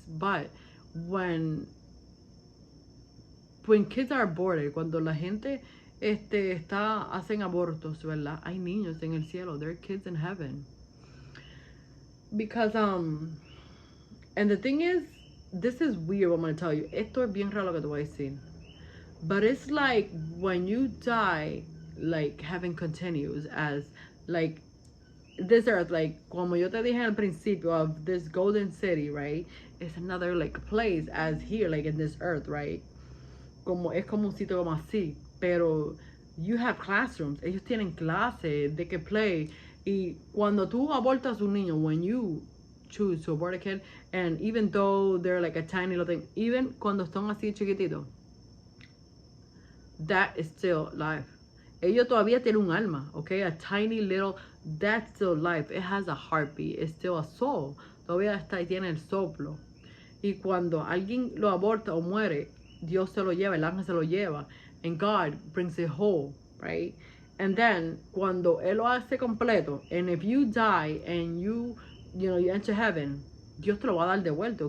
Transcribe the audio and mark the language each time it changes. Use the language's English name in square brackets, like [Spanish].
[English] But when kids are aborted, cuando la gente hacen abortos, ¿verdad? [Spanish] Hay niños en el cielo. [English] There are kids in heaven. Because, and the thing is, this is weird, I'm going to tell you. [Spanish] Esto es bien raro lo que te voy a decir. [English] But it's like, when you die, like, heaven continues as, like, this earth, like, como yo te dije al principio of this golden city, right? It's another, like, place as here, like, in this earth, right? [Spanish] Es como un sitio como así. [English] Pero you have classrooms. [Spanish] Ellos tienen clases de que play. [English] Y cuando tú abortas un niño, when you choose to abort a kid, and even though they're like a tiny little thing, even cuando están así chiquititos, that is still life. [Spanish] Ellos todavía tienen un alma, okay? [English] A tiny little, that's still life. It has a heartbeat. It's still a soul. [Spanish] Todavía está y tiene el soplo. Y cuando alguien lo aborta o muere, Dios se lo lleva, el ángel se lo lleva. [English] And God brings it whole, right? [Spanish] And then, cuando Él lo hace completo, and if you die and you enter heaven, Dios te lo va a dar de vuelta.